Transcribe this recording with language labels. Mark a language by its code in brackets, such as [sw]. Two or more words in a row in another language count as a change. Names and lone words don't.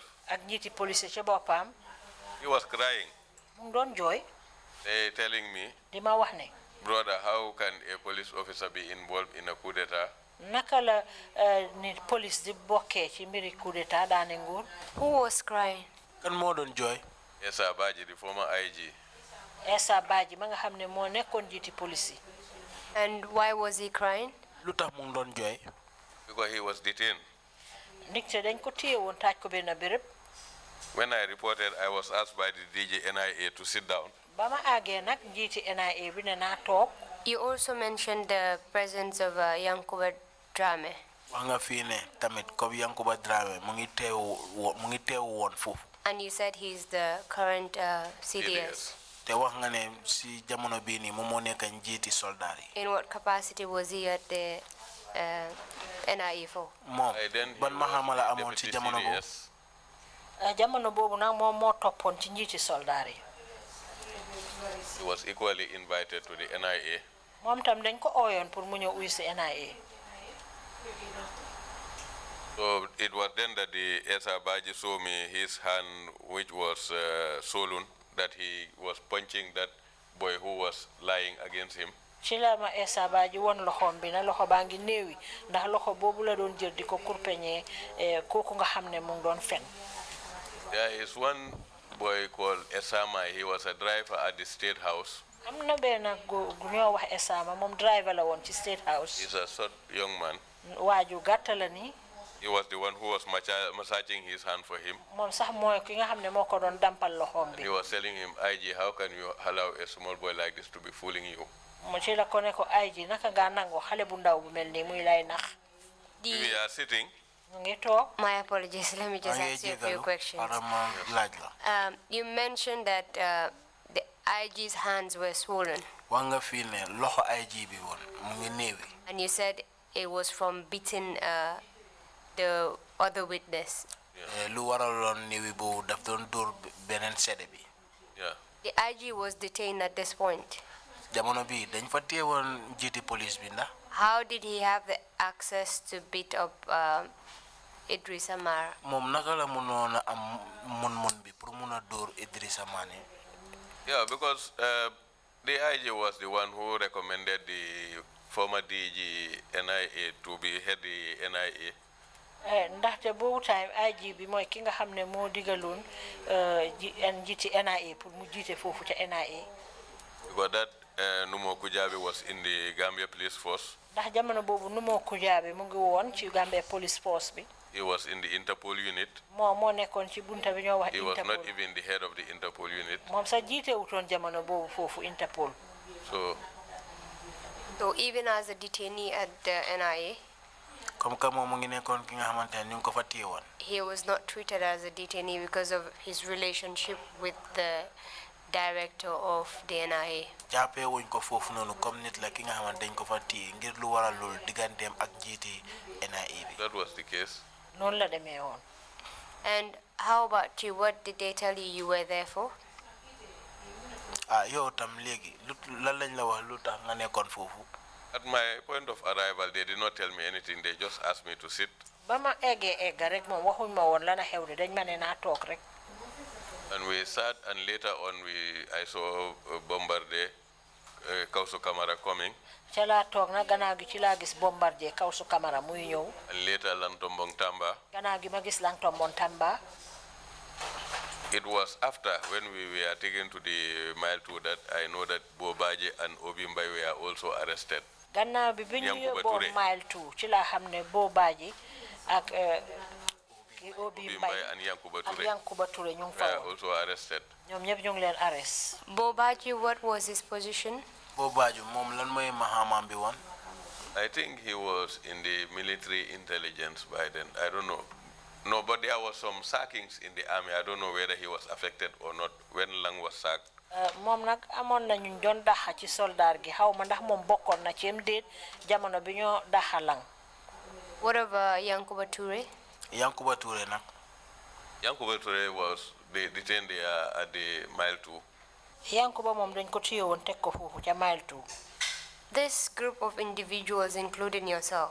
[wo] ak njiti police ci bopam. [en] He was crying, [wo] Mu doon joy [en] telling me, [wo] di ma wax ne [en] brother, how can a police officer be involved in a coup d'etat? [wo] naka la ni police di bokké ci mbiri coup d'état daane nguur. [en] Who was crying? [wo] Kan moo doon jooy. [en] Yes, Abaji, the former IG. [wo] Essa Badji ma nga xamné mo nekkon njiti police. [en] And why was he crying? [wo] Lu tax mu doon jooy. [en] Because he was detained. [wo] Ndik dañ ko téye woon taaj ko benn béréb. [en] When I reported, I was asked by the DG NIA to sit down. [wo] Ba ma àggee nag njiiti NIA bi ne naa toog. [en] You also mentioned the presence of Yankuba Drame. [wo] Wax nga fii ne tamit comme Yankuba Drame mu ngi teew woon foofu. [en] And you said he's the current CDS. [wo] Te wax nga ne si jamono bii nii moom moo nekk njiiti soldat yi. [en] In what capacity was he at the NIA for? [wo] Moom ban maxaama la amoon si jamono boobu. Jamono boobu nag moom moo toppoon ci njiiti soldat yi. [en] He was equally invited to the NIA. [wo] Moom tam dañ ko ooyoon pour mu ñëw uy si NIA. [en] So it was then that the Esa Baji saw me his hand, which was swollen, that he was punching that boy who was lying against him. [wo] Ci la ma Essa Badji won loxom bi na loxo baa ngi néewi ndax loxo boobu la doon jël di ko kurpeñee kooku nga xam ne mu ngi doon fen. [en] There is one boy called Esama. He was a driver at the State House. [wo] Am na benn gu ñoo wax Esama moom driver la woon ci State House. [en] He's a short young man. [wo] Waaju gàtt la ni. [en] He was the one who was massaging his hand for him. [wo] Moom sax mooy ki nga xam ne moo ko doon dampal loxom bi. [en] He was telling him, IG, how can you allow a small boy like this to be fooling you? [wo] Mo ci la ko ne ko IG naka nga nango xale bu ndaw bu mel nii muy lay nax. [en] We are sitting. [wo] Ñu ngi toog. [en] My apologies. Let me just ask you a few questions. You mentioned that the IG's hands were swollen. [wo] Wax nga fii ne loxo IG bi woon mu ngi néewi. [en] And you said it was from beating the other witness. [wo] Lu waraloon néewi boobu daf doon dóor beneen seede bi. [en] Yeah. The IG was detained at this point. [wo] Jamono bi dañ fa teewoon njiiti police bi ndax. [en] How did he have the access to beat up Idrissa Mara? [wo] Moom naka la mënoon a am mun bi pour mun a dóor Idrissa Mane. [en] Yeah, because the IG was the one who recommended the former DG NIA to be head the NIA. [wo] Ndaxte boobu time IG bi mooy ki nga xam ne moo digaloon njiiti NIA pour mu jiite foofu ca NIA. [en] Because that Numo Kujabi was in the Gambia Police Force. [wo] Ndax jamono boobu Numo Kujabi mu ngi woon ci Gambia Police Force bi. [en] He was in the Interpol unit. [wo] moo nekkoon ci bunta bi ñoo wax Interpol. [en] He was not even the head of the Interpol unit. [wo] Moom sax jiite wutoon jamono boobu foofu Interpol. [en] So So even as a detainee at the NIA, [fr] comme que [wo] moom mu ngi nekkoon ki nga xamante ne ñu ngi ko fa téye woon. [en] he was not treated as a detainee because of his relationship with the director of the NIA. [wo] jàppee wuñ ko foofu noonu comme nit la ki nga xamante dañ ko fa téye ngir lu waral loolu digganteem ak njiiti NIA bi. [en] That was the case. [wo] noonu la demee woon. [en] And how about you? What did they tell you were there for? [wo] yow tam léegi lan lañ la wax lu tax nga nekkoon foofu. [en] At my point of arrival, they did not tell me anything. They just asked me to sit. [wo] Bama egga rek moom waxuñ ma woon lana xew de dañ ma ne naa toog rek. [en] And we sat, and later on, I saw Bombardier, Kausu Kamara coming. [wo] ca laa toog nag gannaaw gi ci laa gis Bombardier Kausu Kamara muy ñëw. [en] And later, Lantombong Tamba. [wo] gannaaw gi ma gis Lantombong Tamba. [en] It was after, when we were taken to the mile 2, that I know that Bobaji and Obimbai were also arrested. [wo] gannaaw bi bi ñu yóbboo mile 2 ci laa xam ne Bobaji ak Obimbai [en] and Yankuba [wo] Touré ñu ngi fa [en] were also arrested. [wo] ñoom ñëpp ñu ngi leen arrest. [en] Bobaji, what was his position? [wo] Bobaji moom lan mooy mahamam bi woon. [en] I think he was in the military intelligence by then. I don't know. No, but there was some sackings in the army. I don't know whether he was affected or not when Lang was sacked. [wo] moom nag amoon na ñu doon daxa ci soldaar gi xaw ma ndax moom bokkoon na ci déet jamono bi ñoo daxa Lang. [en] What about Yankuba Touré? [wo] Yankuba Touré nag. [en] Yankuba Touré was detained there at the mile 2. [wo] Yankuba moom dañ ko téye woon teg ko foofu ca mile 2. [en] This group of individuals, including yourself,